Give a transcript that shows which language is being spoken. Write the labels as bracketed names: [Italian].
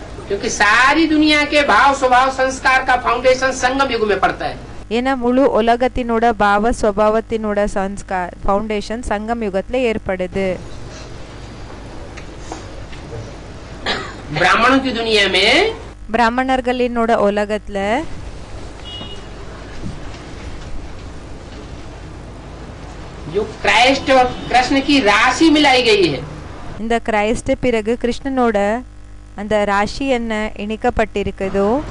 [Hindi] क्योंकि सारी दुनिया के भाव स्वभाव संस्कार का फाउंडेशन संगम युग में पड़ता है। [Tamil] ஏன்னா முழு உலகத்தினோட பாவ சுபாவத்தினோட சன்ஸ்கார் ஃபவுண்டேஷன் சங்கம் யுகத்துல ஏற்படுது. [Hindi] ब्राह्मणों की दुनिया में [Tamil] பிராமணர்களினோட உலகத்துல [Hindi] जो क्राइस्ट और कृष्ण की राशि मिलाई गई है, [Tamil] இந்த கிரைஸ்ட் பிறகு கிருஷ்ணனோட அந்த ராசி என்ன இணைக்கப்பட்டிருக்குதோ